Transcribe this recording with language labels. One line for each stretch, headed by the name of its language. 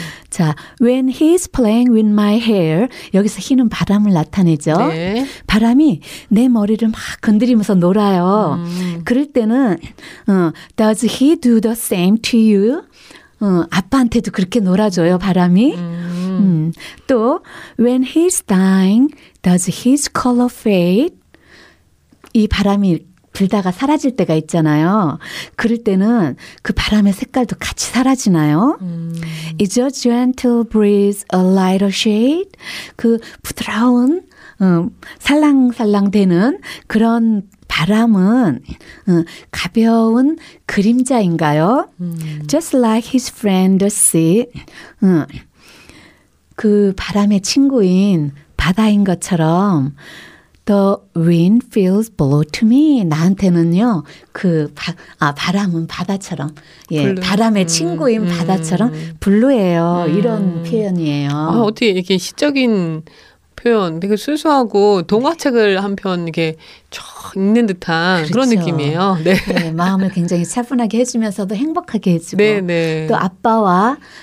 English: 자, when he's playing with my hair,
Korean: 여기서 he는 바람을 나타내죠. 네. 바람이 내 머리를 막 건드리면서 놀아요. 그럴 때는
English: does he do the same to you?
Korean: 아빠한테도 그렇게 놀아줘요, 바람이.
English: 또 when he's dying, does his color fade?
Korean: 이 바람이 불다가 사라질 때가 있잖아요. 그럴 때는 그 바람의 색깔도 같이 사라지나요?
English: Is your gentle breeze a lighter shade?
Korean: 그 부드러운 살랑살랑 되는 그런 바람은 가벼운 그림자인가요?
English: Just like his friend the sea.
Korean: 그 바람의 친구인 바다인 것처럼
English: The wind feels blow to me.
Korean: 나한테는요. 그 바람은 바다처럼. 예, 바람의 친구인 바다처럼 블루예요. 이런 표현이에요. 아, 어떻게 이렇게 시적인 표현 되게 순수하고 동화책을 한 편 이렇게 쫙 읽는 듯한 그렇죠. 그런 느낌이에요. 네. 네, 마음을 굉장히 차분하게 해주면서도 행복하게 해주고 네, 네. 또 아빠와